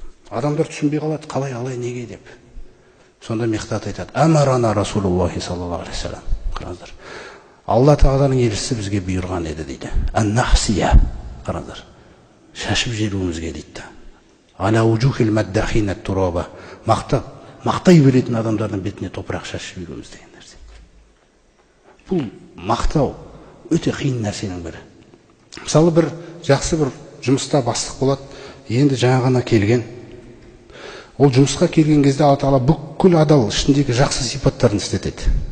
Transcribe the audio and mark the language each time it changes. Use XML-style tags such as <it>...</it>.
<kk>Адамдар түсінбей қалады, қалай неге деп. Сонда Миқдат айтады:</kk> <ar>"Амарана Расулуллахи саллаллаху алейхи ва саллям."</ar> <kk>Қараңыздар. Алла Тағаланың елшісі бізге бұйырған еді дейді.</kk> <ar>Ан-нахсия.</ar> <kk>Қараңыздар. Шашып жіберуімізге дейді.</kk> <ar>Ала уджухил маддахина тураба.</ar> <kk>Мақтай беретін адамдардың бетіне топырақ шашып жіберуіміз деген нәрсе. Бұл мақтау өте қиын нәрсенің бірі. Мысалы бір жақсы бір жұмыста бастық болады, енді жаңа ғана келген. Ол жұмысқа келген кезде Алла Тағала бүкіл адал ішіндегі жақсы сипаттарын істетеді.</kk>